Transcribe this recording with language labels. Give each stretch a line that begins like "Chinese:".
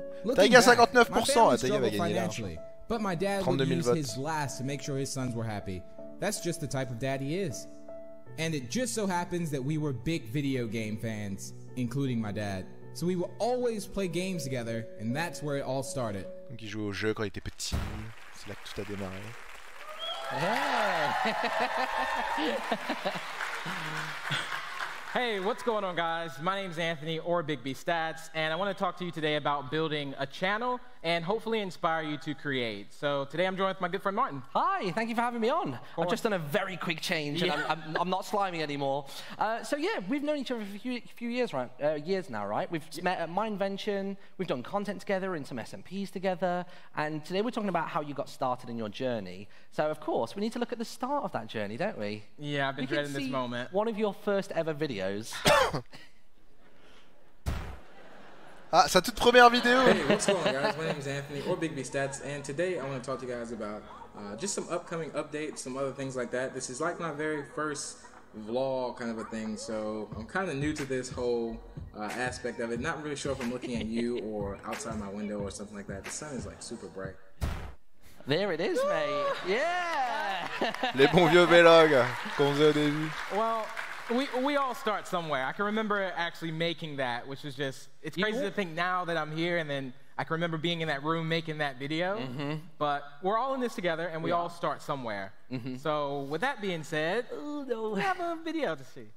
French: Taïga 59%, Taïga va gagner
English: financially, but my dad would use his last to make sure his sons were happy. That's just the type of dad he is. And it just so happens that we were big video game fans, including my dad. So we would always play games together, and that's where it all started.
French: Donc il jouait au jeu quand il était petit, c'est là que tout a démarré.
English: Hey, what's going on, guys? My name's Anthony, or Big B Stats, and I want to talk to you today about building a channel and hopefully inspire you to create. So today I'm joined with my good friend Martin. Hi, thank you for having me on. I've just done a very quick change, and I'm not slimy anymore. So yeah, we've known each other for a few years, right? Years now, right? We've met at Mindvention, we've done content together and some SMPs together, and today we're talking about how you got started in your journey. So of course, we need to look at the start of that journey, don't we? Yeah, I've been dreading this moment. One of your first ever videos.
French: Ah, sa toute première vidéo.
English: Hey, what's going on, guys? My name is Anthony, or Big B Stats, and today I want to talk to you guys about just some upcoming updates, some other things like that. This is like my very first vlog kind of a thing, so I'm kind of new to this whole aspect of it. Not really sure if I'm looking at you or outside my window or something like that. The sun is like super bright. There it is, mate. Yeah.
French: Les bons vieux vlogs qu'on faisait au début.
English: Well, we all start somewhere. I can remember actually making that, which is just, it's crazy to think now that I'm here, and then I can remember being in that room making that video. But we're all in this together, and we all start somewhere. So with that being said, we have a video to see.